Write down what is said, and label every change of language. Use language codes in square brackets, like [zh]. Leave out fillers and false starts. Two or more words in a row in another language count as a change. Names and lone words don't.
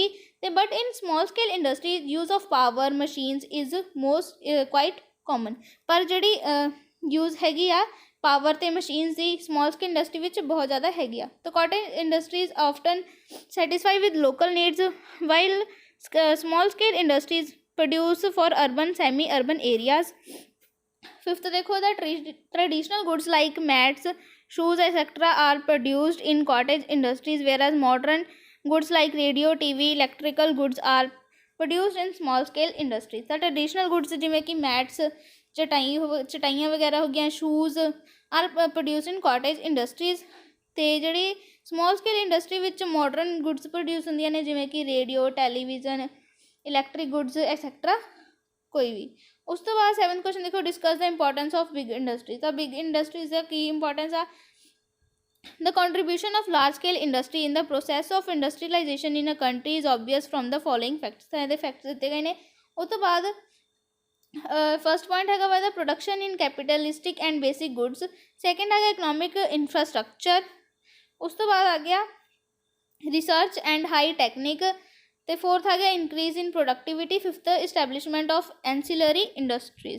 [en] ਅਤੇ but in small scale industry use of power machines is quite common. [pa] ਪਰ ਜਿਹੜੀ ਯੂਜ਼ ਹੈਗੀ ਆ ਪਾਵਰ ਅਤੇ ਮਸ਼ੀਨਸ ਦੀ [en] small scale industry [pa] ਵਿੱਚ ਬਹੁਤ ਜ਼ਿਆਦਾ ਹੈਗੀ ਆ। [en] ਤਾਂ cotton industries often satisfy with local needs while small scale industries produce for urban semi urban areas. ਫਿਫਥ [pa] ਦੇਖੋ ਦਾ [en] traditional goods like mats, shoes etc are produced in cottage industries, whereas modern goods like radio, TV, electrical goods are produced in small scale industries। [pa] ਤਾਂ [en] traditional goods [pa] ਜਿਵੇਂ ਕਿ ਮੈਟਸ, ਚਟਾਈਆਂ ਵਗੈਰਾ ਹੋ ਗਈਆਂ, [en] shoes are produce in cottage industries. [pa] ਅਤੇ ਜਿਹੜੀ [en] small scale industry [pa] ਵਿੱਚ [en] modern goods produce [pa] ਹੁੰਦੀਆਂ ਨੇ, ਜਿਵੇਂ ਕਿ [en] radio, television, electric goods etcetera [pa] ਕੋਈ ਵੀ। ਉਸ ਤੋਂ ਬਾਅਦ [en] 7th ਕੁਐਸਚਨ ਦੇਖੋ discuss the importance of big industries. [pa] ਤਾਂ [en] big industries [pa] ਦਾ ਕੀ ਇੰਪੋਰਟੈਂਸ ਆ? [en] The contribution of large scale industry in the process of industrialization in a country is obvious from the following facts। [pa] ਤਾਂ ਇਹਦੇ ਫੈਕਟਸ ਦਿੱਤੇ ਗਏ ਨੇ। ਉਸ ਤੋਂ ਬਾਅਦ [en] first point [pa] ਹੈਗਾ ਵਾ ਦਾ [en] production in capitalistic and basic goods. ਸੈਕਿੰਡ ਹੈਗਾ economic infrastructure. [pa] ਉਸ ਤੋਂ ਬਾਅਦ ਆ ਗਿਆ [en] research and high technique. [pa] ਅਤੇ ਫੋਰਥ ਹੈਗਾ [en] increase in productivity. fifth establishment of ancillary industries.